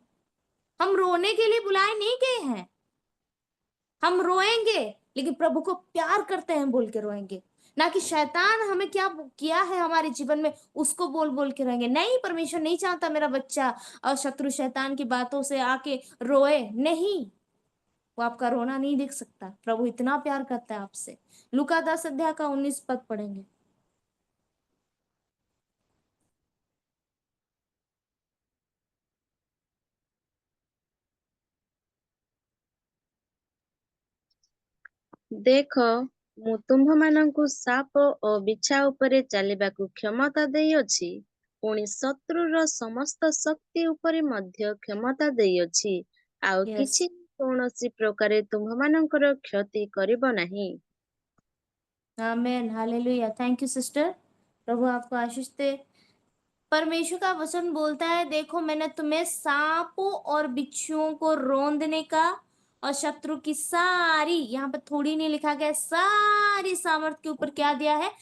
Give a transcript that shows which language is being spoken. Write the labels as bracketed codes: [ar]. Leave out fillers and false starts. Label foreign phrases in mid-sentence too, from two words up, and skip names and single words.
[hi] हम रोने के लिए बुलाए नहीं गए हैं। हम रोएंगे, लेकिन प्रभु को प्यार करते हैं बोल के रोएंगे, ना कि शैतान हमें क्या किया है हमारे जीवन में उसको बोल बोल के रोएंगे। नहीं, परमेश्वर नहीं चाहता मेरा बच्चा और शत्रु शैतान की बातों से आके रोए, नहीं। वो आपका रोना नहीं देख सकता। प्रभु इतना प्यार करता है आपसे। लूका 10 अध्याय का 19 पद पढ़ेंगे। [or] ଦେଖ, ମୁଁ ତୁମ୍ଭମାନଙ୍କୁ ସାପ ଓ ବିଛା ଉପରେ ଚାଲିବାକୁ କ୍ଷମତା ଦେଇଅଛି, ପୁଣି ଶତ୍ରୁର ସମସ୍ତ ଶକ୍ତି ଉପରେ ମଧ୍ୟ କ୍ଷମତା ଦେଇଅଛି। ଆଉ यस, କିଛି କୌଣସି ପ୍ରକାରେ ତୁମ୍ଭମାନଙ୍କର କ୍ଷତି କରିବ ନାହିଁ। [hi] आमेन, हालेलुया। [en] thank you sister. [hi] प्रभु आपको आशीष दे। परमेश्वर का वचन बोलता है, देखो मैंने तुम्हें सांपों और बिच्छुओं को रौंदने का और शत्रु की सारी, यहाँ पे थोड़ी नहीं लिखा गया, सारी सामर्थ के ऊपर क्या दिया है?